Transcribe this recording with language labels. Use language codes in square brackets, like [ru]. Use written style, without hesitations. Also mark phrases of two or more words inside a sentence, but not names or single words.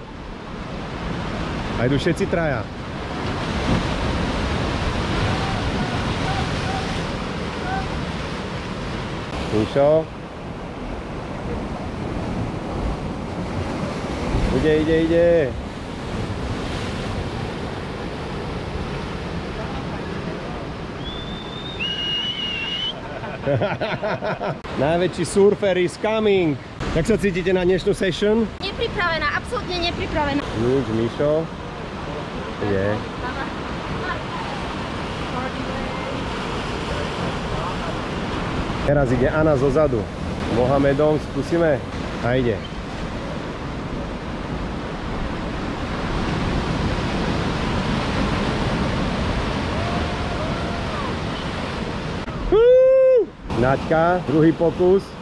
[sk] A idú všetci traja. Míšo. Ide. [en] Najväčší surfer is coming. [sk] Jak sa cítite na dnešnú session? Nepripravená, absolútne nepripravená. Nič, Míšo. Je. Teraz ide Anna zozadu. Mohamedom skúsime. A ide. Naďka, druhý pokus.